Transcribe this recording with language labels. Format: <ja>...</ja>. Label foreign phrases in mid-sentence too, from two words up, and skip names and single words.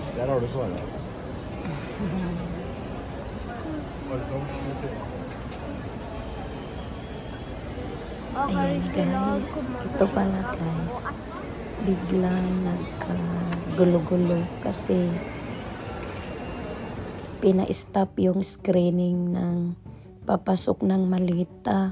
<sv>Där har du svarat. Var det som skjuter?</sv> <tl>Ayan guys, ito pala guys, biglang nagkagulo-gulo kasi pina-stop yung screening ng papasok ng malita.</tl>